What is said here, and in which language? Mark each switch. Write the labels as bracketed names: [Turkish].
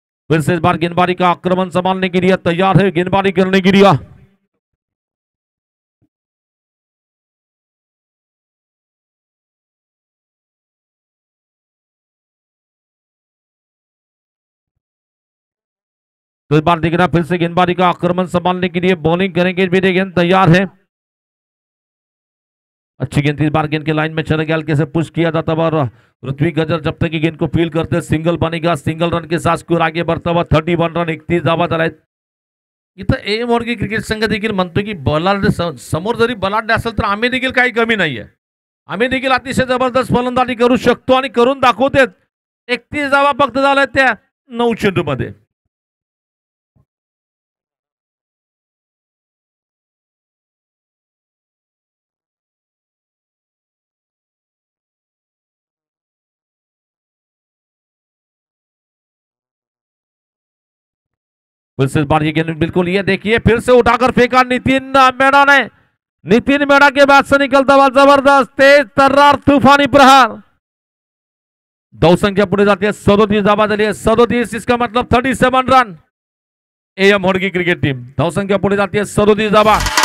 [Hindi] फिर से इस बार गेंदबाजी का आक्रमण संभालने के लिए तैयार है, गेंदबाजी करने के लिए तो इस बार देखना फिर से गेंदबाजी का आक्रमण संभालने के लिए बॉलिंग करेंगे, भी गेंद तैयार है। अच्छी गेंद, इस बार गेंद के लाइन में चले गया, कैसे पुश किया जाता और ऋत्विक गजर जब तक की गेंद को फील करते सिंगल बनेगा, सिंगल रन के साथ स्कोर आगे बढ़ता हुआ 31 रन [Marathi] 31 धावा झाल्यात। इथं ए मोर्गी क्रिकेट संघ देखील म्हणतो की बलाढ्य समोर जरी बलाढ्य असेल तर आम्ही देखील काही कमी नाहीये, आम्ही देखील अतिशय जबरदस्त फलंदाजी करू शकतो आणि करून दाखवते। 31 धावा फक्त झाल्या त्या 9 चेंडूमध्ये। [Hindi] फिर से बार ये गेंद बिल्कुल, ये देखिए फिर से उठाकर फेंका नितिन मेड़ा ने, नितिन मेड़ा के बाद से निकलता हुआ जबरदस्त तेज तर्रार तूफानी प्रहार। [Marathi] धावसंख्या पुढे जाते 37 धावा झाली आहे, 37, [Hindi] इसका मतलब 37 run. [Marathi] M Hodgi cricket team धावसंख्या पुढे जाते 37 धावा।